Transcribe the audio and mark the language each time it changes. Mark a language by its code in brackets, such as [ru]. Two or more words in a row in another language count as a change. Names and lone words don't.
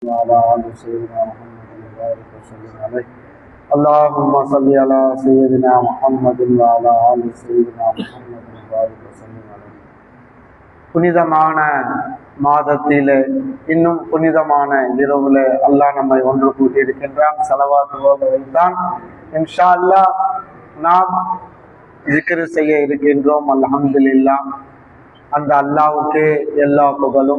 [ar] وعلى آل سيدنا محمد وبارك وسلم عليه. اللهم صل على سيدنا محمد وعلى آل سيدنا محمد وبارك وسلم عليه. [ta] புனிதமான மாதத்திலே இன்னும் புனிதமான இரவுல அல்லாஹ் நம்மை ஒன்று கூட்டியிருக்கின்றான். ஸலவாத் ஓத வைத்தான். [ar] إن شاء الله [ta] நாம் ஜிக்ர் செய்ய இருக்கின்றோம். அல்ஹம்துலில்லாஹ். அந்த அல்லாஹ்வுக்கு எல்லா புகழும்.